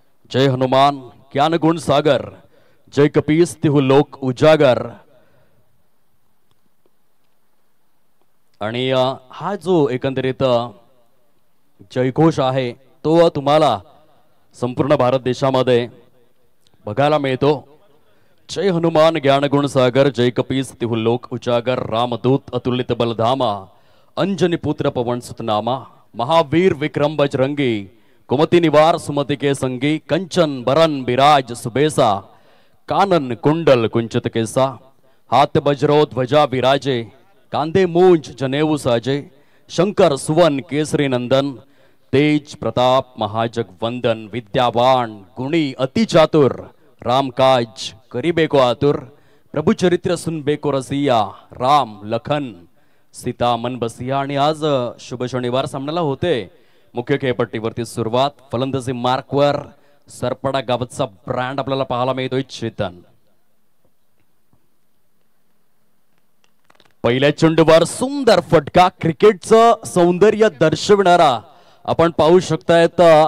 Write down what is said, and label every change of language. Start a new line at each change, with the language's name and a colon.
Awadhi: जय हनुमान ज्ञान गुण सागर, जय कपीस तिहू लोक उजागर.
Marathi: आणि हा जो एकंदरीत जयघोष आहे तो तुम्हाला संपूर्ण भारत देशामध्ये बघायला मिळतो.
Awadhi: जय हनुमान ज्ञान गुण सागर, जय कपीस तिहू लोक उजागर, रामदूत अतुलित बलधामा, अंजनी पुत्र पवन सुतनामा, महावीर विक्रम बजरंगी, कुमति निवार सुमति के संगी, कंचन बरन बिराज सुबेसा, कानन कुंडल कुंचित केसा, हाथ बजरो ध्वजा विराजे, कांदे मूंज जनेऊ साजे, शंकर सुवन केसरी नंदन, तेज प्रताप महाजगवंदन, विद्यावान गुणी अति चातुर, राम काज करीबे को आतुर, प्रभु चरित्र सुनबे को रसिया, राम लखन सीता मन बसिया.
Marathi: आणि आज शुभ शनिवार सामन्याला होते मुख्य खेळपट्टीवरती सुरुवात. फलंदाजी मार्कवर सरपडा गावचा ब्रँड आपल्याला पाहायला मिळतोय चेतन. पहिल्या चेंडूवर सुंदर फटका, क्रिकेटचं सौंदर्य दर्शविणारा आपण पाहू शकतायत.